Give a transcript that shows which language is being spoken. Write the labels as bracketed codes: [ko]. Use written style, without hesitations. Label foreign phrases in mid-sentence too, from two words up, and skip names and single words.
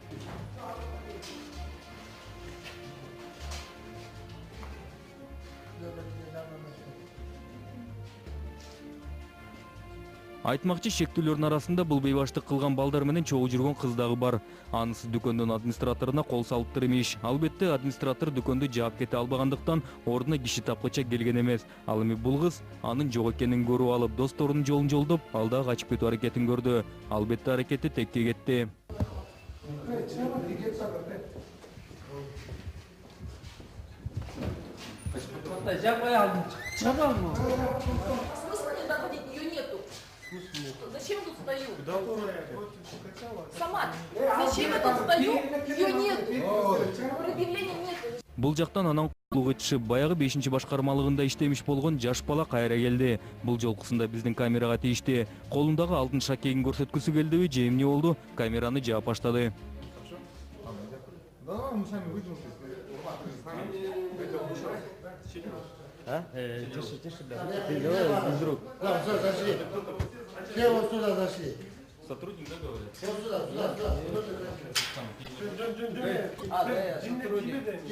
[ky] Айтмакчы, шектүүлөрдүн арасында бул бейбаштык кылган балдар менен чогуу жүргөн кыз дагы бар. Анысы дүкөндүн администраторуна кол салыптыр имиш. Албетте, администратор дүкөндү жаап кете албагандыктан ордуна киши тапкыча келген эмес. Ал эми бул кыз анын жок экенин көрүп алып, досторунун жолун жолдоп, ал дагы качып кетүү аракетин көрдү. Албетте, аракети текке кетти. [ru] Зачем тут стою? Сама. Зачем я тут стою? Ее нету. Предъявления нету. [ky] Бул жактан анан кулук этишип, баягы 5-башкармалыгында иштемиш болгон жаш бала кайра келди. Бул жолкусунда биздин камерага тийишти. Колундагы алтын шакегин көрсөткүсү келдиби же эмне болду? Камераны жаап баштады. [ru] Тише, блядь. Без рук. Все вот сюда зашли. Сотрудник, да, говорит? Вот сюда. Я сотрудник.